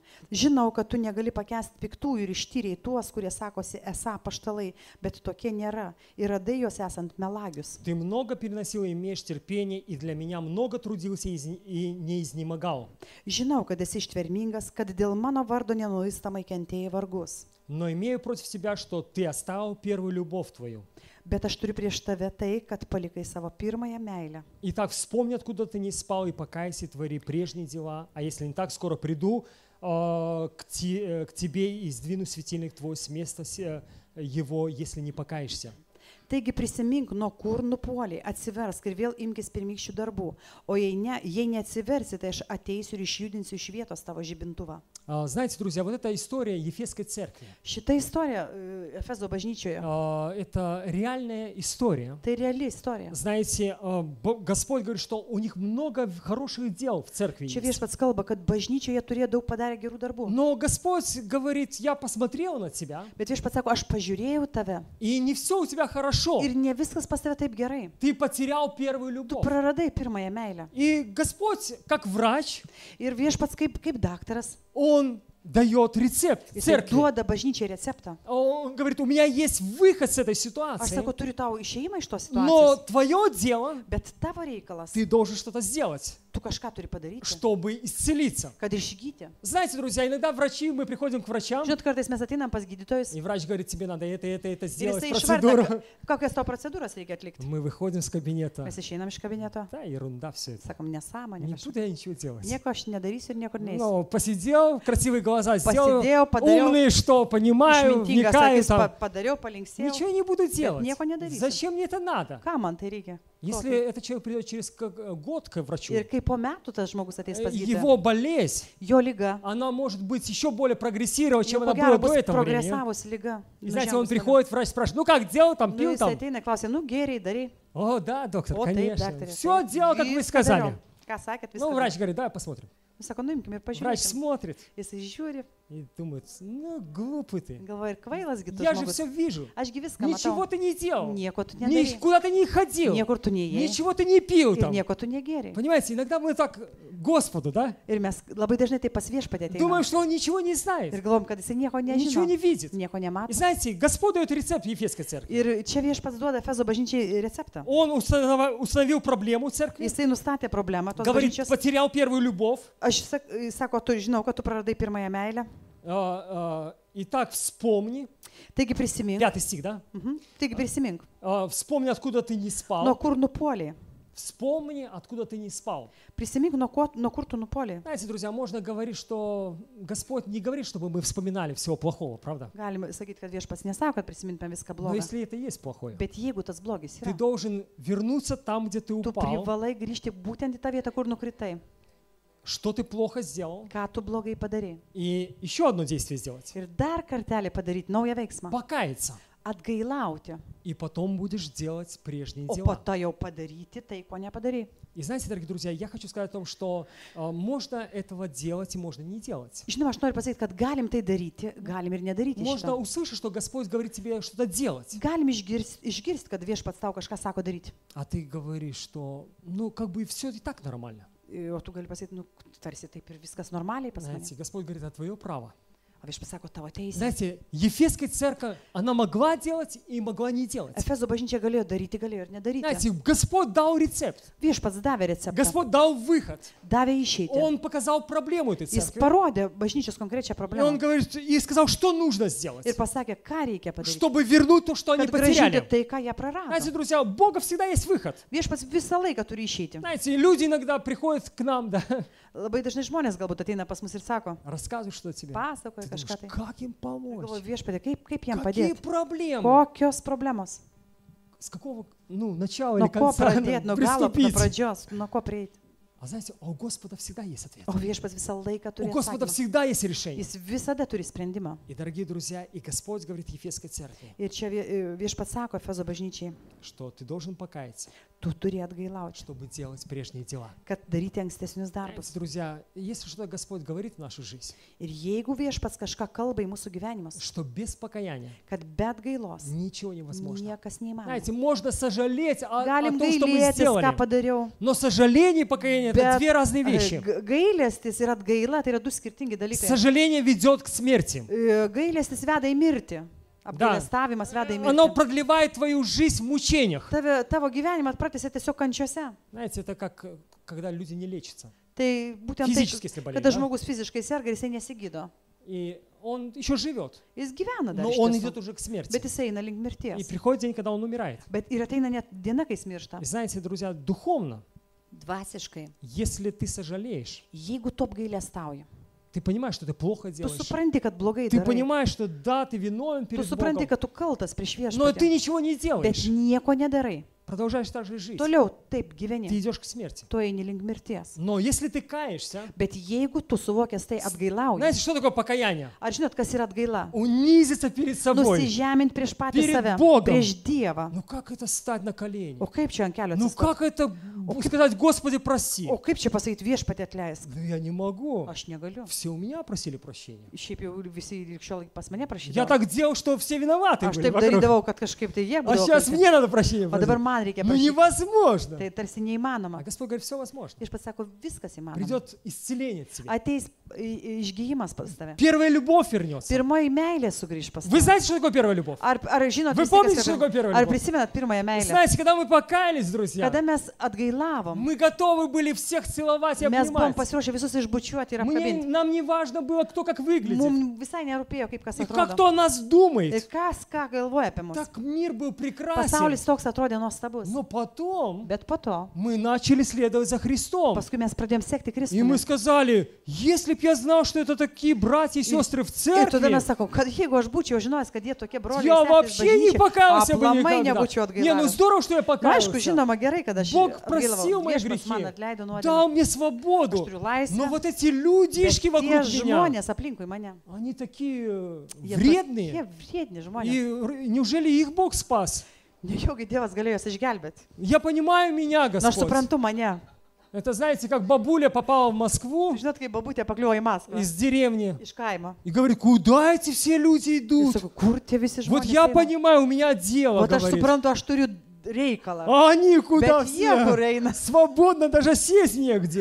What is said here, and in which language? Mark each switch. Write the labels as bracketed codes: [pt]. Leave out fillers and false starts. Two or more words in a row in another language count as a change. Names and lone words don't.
[lt] Žinau, kad tu negali pakęsti piktųjų ir ištyrėjai tuos, kurie sakosi esą paštalai, bet tokie nėra. Ir radai juos esant melagius. [ru] Ты много переносил и имеешь терпение, и для меня много трудился и не изнемогал. [lt] Žinau, kad esi ištvermingas, kad dėl mano vardo nenuistamai kentėjai vargus. [ru] Но имею против тебя, что ты оставил первую любовь твою. [lt] Bet aš turiu prieš tave tai, kad palikai savo pirmąją meilę. [ru] Итак, вспомни, откуда ты не спал, и покайся, и твори прежние дела. А если не так, скоро приду к тебе и сдвину светильник твой с места его, если не покаешься. [lt] Taigi prisimink, nuo kur nupuoliai, atsiversk ir vėl imkis pirmykščių darbų. O jei neatsiversi, tai aš ateisiu ir išjudinsiu iš vietos tavo žibintuvą. [ru] Знаете, друзья, вот эта история Ефесской церкви, [lt] Šita istorija Efezo bažnyčioje, [ru] это реальная история. [lt] tai reali istorija. [ru] Знаете, Господь говорит, что у них много хороших дел в церкви [lt] Čia [ru] есть. [lt] viešpats kalba, kad bažnyčioje turėjo daug padarę gerų darbų. [ru] Но Господь говорит, я посмотрел на тебя, [lt] Bet viešpats sako, aš pažiūrėjau tave [ru] и не все у тебя хорошо. [lt] ir ne viskas pas tave taip gerai. [ru] Ты потерял первую [lt] Tu [ru] любовь. [lt] praradai pirmąją meilę. [ru] И Господь, как врач, [lt] Ir viešpats kaip daktaras, [ru] Он дает рецепт [lt] jis [ru] церкви. [lt] duoda bažnyčiai receptą. [ru] Он говорит, у меня есть выход с этой [lt] Aš [ru] ситуации, [lt] sako, turiu tau išėjimą iš tos [ru] но [lt] situacijos. [ru] твое дело, [lt] Bet tavo reikalas, [ru] ты должен что-то сделать. [lt] tu kažką turi padaryti, [ru] чтобы исцелиться. [lt] kad išgydyti. [ru] Знаете, друзья, иногда врачи, мы приходим к врачам, [lt] Žinot, kartais mes ateinam pas gydytojus [ru] и врач говорит, тебе надо это [lt] ir [ru] сделать, [lt] jisai [ru] процедуру. [lt] išvardina, kokias to procedūras reikia atlikti. [ru] Мы выходим с кабинета. [lt] Mes išeinam iš kabineto, [ru] Да, ерунда все это. [lt] sakom nesąmonė, [ru] Не [lt] kažkas. [ru] буду я ничего делать. [lt] Nieko aš nedarysiu ir niekur neįsiu. [ru] Ну, посидел, красивые глаза сделал, Посидел, подарил, умные, что, понимаю, [lt] Išmintingas [ru] вникаю [lt] akis [ru] там. [lt] padariau, palinksėjau. [ru] Ничего не буду делать. [lt] nieko nedarysiu. [ru] Зачем мне это надо? [lt] Ką man tai reikia? Ko [ru] Если [lt] tai? [ru] этот человек придет через год к врачу, [lt] Ir kai po metų tas žmogus ateis pas gydytoją, [ru] его болезнь, [lt] jo lyga, [ru] она может быть еще более прогрессирована, чем [lt] jau [ru] она [lt] ko [ru] была [lt] gero [ru] до [lt] bus [ru] этого времени. [lt] progresavusi lyga. [ru] И знаете, он [lt] nužengus tada. [ru] приходит, врач спрашивает, ну как, делал там, [lt] Nu, [ru] пил [lt] jis [ru] там? [lt] ateina, klausia, nu geriai, darai. [ru] О, да, доктор, [lt] O taip, [ru] конечно. [lt] daktarė. [ru] Все [lt] taip, [ru] делал, как вы [lt] viską [ru] сказали. [lt] dariau. Ką sakėt, [ru] Ну, [lt] viską. [ru] врач говорит, давай посмотрим. [lt] Sako, nuimkime ir [ru] Врач [lt] pažiūrėkime. [ru] смотрит [lt] Jisai žiūri, [ru] и думает, ну, глупый ты. [lt] galvoja, ir kvailas gi tu [ru] Я же [lt] žmogus. [ru] все вижу. [lt] Ašgi viską [ru] Ничего [lt] matau. [ru] ты не делал. [lt] Nieko tu nedarai. [ru] Никуда ты не ходил. [lt] Niekur tu neėjai. [ru] Ничего ты не пил [lt] Ir [ru] там. [lt] nieko tu negeriai. [ru] Понимаете, иногда мы так Господу, да? [lt] Ir mes labai dažnai tai pas viešpatį [ru] Думаем, [lt] ateiname. [ru] что он ничего не [lt] Ir [ru] знает. [lt] galvom, kad jisai nieko [ru] Ничего не [lt] nežino. [ru] видит. [lt] Nieko [ru] И [lt] nemato. [ru] знаете, Господь дает рецепт в Ефесской церкви. [lt] Ir čia viešpats duoda Efezo bažnyčiai receptą. [ru] Он установил проблему церкви. [lt] Jisai nustatė problemą tos [ru] Говорит, [lt] bažnyčios. [ru] потерял первую любовь. [lt] Aš sako, tu žinau, kad tu praradai pirmąją meilę. [ru] Итак, вспомни. [lt] Taigi prisimink. [ru] 5 стих, да? [lt] Taigi prisimink. [ru] Вспомни, откуда ты не [lt] Nuo [ru] спал. [lt] kur nupoliai. [ru] Вспомни, откуда ты не спал. [lt] Prisimink, nuo kur tu nupoliai. [ru] Знаете, друзья, можно говорить, что Господь не говорит, чтобы мы вспоминали всего плохого, правда? [lt] Galima sakyti, kad viešpats nesako, kad prisimintume viską [ru] Но [lt] blogą. [ru] если это есть плохое, [lt] Bet jeigu tas blogis [ru] ты [lt] yra, [ru] должен вернуться там, где ты [lt] tu [ru] упал, [lt] privalai grįžti būtent į tą vietą, kur nukritai. [ru] что ты плохо сделал, [lt] Ką tu blogai padarai. [ru] и еще одно действие сделать. [lt] Ir dar kartelį padaryti naują veiksmą. [ru] Покаяться. [lt] Atgailauti. [ru] И потом будешь делать прежние [lt] O po [ru] дела. [lt] to jau padaryti tai, ko nepadarai. [ru] И знаете, дорогие друзья, я хочу сказать о том, что можно этого делать и можно не делать. [lt] Žinoma, aš noriu pasakyti, kad galim tai daryti, galim ir nedaryti [ru] Можно [lt] šito. [ru] услышать, что Господь говорит тебе что-то делать, [lt] Galim išgirsti, kad viešpats tau kažką sako daryti. [ru] а ты говоришь, что ну как бы все и так нормально. [lt] O tu gali pasakyti, nu, tarsi taip ir viskas normaliai pas mane. [ru] Знаете, Господь говорит, это твое право. [lt] O viešpats sako, tavo teisė. [ru] Знаете, Ефесская церковь, она могла делать и могла не делать. [lt] Efezo bažnyčia galėjo daryti, galėjo ir nedaryti. [ru] Знаете, Господь дал рецепт, [lt] Viešpats davė receptą, [ru] Господь дал выход. [lt] davė išeitį. [ru] Он показал проблему этой [lt] Jis [ru] церкви. [lt] parodė bažnyčios konkrečią [ru] И он [lt] problemą [ru] говорит, и сказал, что нужно сделать, [lt] ir pasakė, ką reikia padaryti, [ru] чтобы вернуть то, что они [lt] kad gražinti [ru] потеряли. [lt] tai, ką jie [ru] Знаете, [lt] prarado. [ru] друзья, у Бога всегда есть выход. [lt] Viešpats visą laiką turi išeiti. [ru] Знаете, люди иногда приходят к нам, да, [lt] Labai dažnai žmonės galbūt ateina pas mus ir sako, [ru] рассказывают, что тебе. [lt] pasakoja [ru] Ты [lt] kažką [ru] думаешь, [lt] tai. [ru] как им помочь? [lt] Galvoju, viešpatė, kaip jiem [ru] Какие [lt] padėti? [ru] проблемы? [lt] Kokios problemos? [ru] С какого, начала или [lt] Nuo ko [ru] конца [lt] pradėti, nuo galo, nuo [ru] приступить? [lt] pradžios, nuo ko prieiti? [ru] А знаете, у Господа всегда есть ответ. [lt] O viešpats visą laiką [ru] У [lt] turi [ru] Господа [lt] atsakymą. [ru] всегда есть решение. [lt] Jis visada turi sprendimą. [ru] И, дорогие друзья, и Господь говорит Ефесской церкви, [lt] Ir čia viešpats sako Efezo bažnyčiai, [ru] что ты должен покаяться, [lt] tu turi atgailauti, [ru] чтобы делать прежние дела. [lt] kad daryti ankstesnius darbus. [ru] Знаете, друзья, если что-то Господь говорит в нашу жизнь, [lt] Ir jeigu viešpats kažką kalba į mūsų gyvenimus, [ru] что без покаяния [lt] kad be atgailos [ru] ничего невозможно. [lt] niekas neįmanoma. [ru] Знаете, можно сожалеть о [lt] Galim [ru] том, что мы [lt] gailėtis, ką [ru] сделали, [lt] padariau, [ru] но сожаление и покаяние – это [lt] bet [ru] две разные вещи. [lt] gailestis ir atgaila tai yra du skirtingi dalykai. [ru] Сожаление ведет к смерти. [lt] Gailestis veda į mirtį. Apgailestavimas veda į [ru] Оно [lt] mirtį. [ru] продлевает твою жизнь в мучениях. [lt] Tavo gyvenimą pratęsia tiesiog kančiose. [ru] Знаете, это как когда люди не лечатся. [lt] Tai būtent tai, Fiziškai jisai bolėja, kada da? žmogus fiziškai serga ir jisai nesigydo. [ru] И он еще живет, [lt] Jis gyvena dar, [ru] но [lt] iš [ru] он [lt] tiesų, [ru] идет уже к смерти. [lt] bet jisai eina link [ru] И [lt] mirties. [ru] приходит день, когда он умирает. [lt] Bet ir ateina net diena, kai jis miršta. [ru] И знаете, друзья, духовно, [lt] Dvasiškai. [ru] если ты сожалеешь, [lt] Jeigu tu apgailestauji, [ru] ты понимаешь, что ты плохо [lt] tu [ru] делаешь. [lt] supranti, kad blogai [ru] Ты [lt] darai. [ru] понимаешь, что да, ты виновен [lt] Tu [ru] перед [lt] supranti, [ru] Богом, [lt] kad tu kaltas prieš [ru] но ты [lt] viešpatį. [ru] ничего не [lt] Bet [ru] делаешь. [lt] nieko nedarai. [ru] Продолжаешь так же жить. [lt] Toliau taip [ru] Ты [lt] gyveni. [ru] идешь к смерти. [lt] Tu eini link mirties. [ru] Но если ты каешься, [lt] Bet jeigu tu suvokęs tai atgailauji. [ru] знаете, что такое покаяние? [lt] Ar žinot, kas yra atgaila? [ru] Унизиться перед собой. [lt] Nusižeminti prieš patį [ru] Перед [lt] save. [ru] Богом. [lt] Prieš Dievą. [ru] Ну как это стать на колени? [lt] O kaip čia ant kelio [ru] Ну [lt] atsistoti? [ru] как это сказать, Господи, прости? [lt] O kaip čia pasakyti viešpatį atleisk? [ru] Ну я не могу. [lt] Aš negaliu. [ru] Все у меня просили прощения. [lt] Šiaip jau visi iki šiol pas mane [ru] Я [lt] prašydavo. [ru] так делал, что все виноваты [lt] Aš [ru] были [lt] taip [ru] вокруг. [lt] darydavau, kad kažkaip tai jie [ru] А [lt] būdavo. [ru] сейчас [lt] kalti. [ru] мне надо прощения [lt] O dabar [ru] просить. [lt] man reikia [ru] Ну [lt] prašyti. [ru] невозможно. [lt] Tai tarsi [ru] А [lt] neįmanoma. [ru] Господь говорит, все возможно. [lt] Viešpats sako, viskas įmanoma. [ru] Придет исцеление от тебя. [lt] Ateis išgyjimas pas tave. [ru] Первая любовь вернется. [lt] Pirmoji meilė sugrįž pas [ru] Вы [lt] tave. [ru] знаете, что такое первая любовь? [lt] Ar žinot, [ru] Вы [lt] visi, [ru] помните, [lt] kas [ru] что [lt] yra- [ru] такое первая [lt] ar [ru] любовь? [lt] prisimenat pirmąją meilę? [ru] Знаете, когда мы покаялись, друзья, [lt] Kada mes mylavom. [ru] Мы готовы были всех целовать и [lt] Mes buvom [ru] обнимать. [lt] pasiruošę visus išbučiuoti ir apkabinti. [ru] Нам не важно было, кто как выглядит. [lt] Mums visai nerūpėjo, kaip kas [ru] И как [lt] atrodo. [ru] кто о нас [lt] Ir [ru] думает. [lt] kas ką galvoja apie mus. [ru] Так мир был прекрасен. [lt] Pasaulis toks atrodė nuostabus. [ru] Но потом [lt] Bet po to, [ru] мы начали следовать за Христом. [lt] paskui mes pradėjom sekti [ru] И мы [lt] Kristumi. [ru] сказали, если б я знал, что это такие братья и сестры в [lt] Ir tada [ru] церкви, [lt] mes sakom, kad jeigu aš būčiau žinojęs, kad jie tokie broliai, [ru] я [lt] ir seserys [ru] вообще не [lt] bažnyčioje, [ru] покаялся бы [lt] aplamai [ru] никогда. [lt] nebūčiau [ru] Не, ну [lt] atgailavęs. [ru] здорово, что я [lt] Na, aišku, [ru] покаялся. [lt] žinoma, gerai, kad aš [ru] Бог простил мои [lt] Viešpats man [ru] грехи, [lt] atleido nuodėmę. [ru] дал мне [lt] Aš [ru] свободу. [lt] turiu [ru] Но [lt] laisvę. [ru] вот эти [lt] Bet [ru] людишки [lt] tie [ru] вокруг меня, [lt] žmonės aplinkui mane. [ru] они такие [lt] Jie [ru] вредные. [lt] tokie vriedni žmonės. [ru] И неужели их Бог спас? [lt] Nejaugi Dievas galėjo jas išgelbėti. [ru] Я понимаю меня, [lt] Na, aš [ru] Господь. [lt] suprantu mane. [ru] Это, знаете, как бабуля попала в Москву [lt] Žinot, kai babutė pakliuvo į Maskvą. [ru] из деревни [lt] Iš kaimo. [ru] и говорит, куда эти все люди [lt] Ir [ru] идут? [lt] sakau, kur tie visi [ru] Вот [lt] žmonės? [ru] я [lt] eina? [ru] понимаю, у меня дело, [lt] Vat aš [ru] говорит. [lt] suprantu, aš turiu reikalą. [ru] А они куда [lt] Bet jie kur [ru] все? [lt] eina. [ru] Свободно, даже сесть негде.